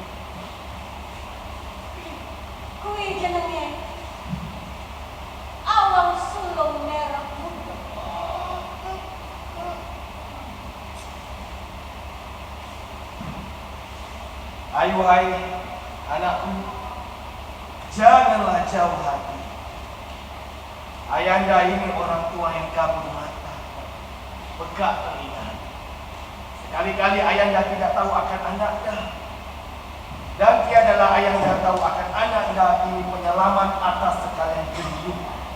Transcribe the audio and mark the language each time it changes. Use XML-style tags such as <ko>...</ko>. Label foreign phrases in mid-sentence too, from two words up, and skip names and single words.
<jv>Kuwi jenenge Awang Sulung Merah Muda.</jv> <ms>Ayo hai anakku, janganlah jauh hati. Ayahanda ini orang tua yang kabur mata, pegak telinga. Sekali-kali ayahanda tidak tahu akan anaknya, dan tiadalah ayahanda tahu akan anaknya ini penyelamat atas sekalian kehidupan.</ms>